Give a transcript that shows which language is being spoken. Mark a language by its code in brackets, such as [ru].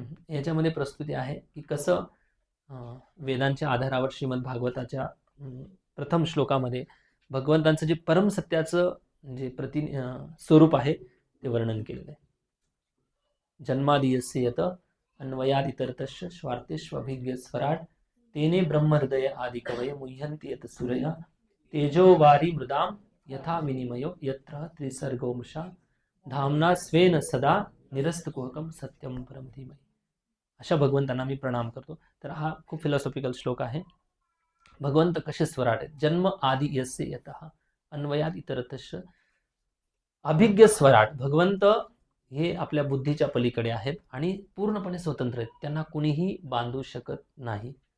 [mr] याच्यामध्ये प्रस्तुती आहे की कसं वेदांच्या आधारावर श्रीमद भागवताच्या प्रथम श्लोकामध्ये भगवंतांचं जे परम सत्याचं जे स्वरूप आहे ते वर्णन केलेलं आहे. [sa] जन्मादियस्य यत अन्वयादितरतश्च स्वार्थेष्वभिज्ञ स्वराट तेने ब्रह्महृदय आदिकवय मुह्यन्ति यत सूरया तेजोवारी मृदाम यथा विनिमयो यत्र त्रिसर्गो मृषा धामना स्वेन सदा निरस्तकुहकम सत्यम परम धीमहि. [mr] अशा भगवंतांना मी प्रणाम करतो. तर हा खूप फिलॉसॉफिकल श्लोक आहे. भगवंत कसे स्वराट आहेत. [sa] जन्म आदि यस्य यतः अन्वयात इतरतश्च अभिज्ञ स्वराट. [mr] भगवंत हे आपल्या बुद्धीच्या पलीकडे आहेत आणि पूर्णपणे स्वतंत्र आहेत, त्यांना कुणीही बांधू शकत नाही.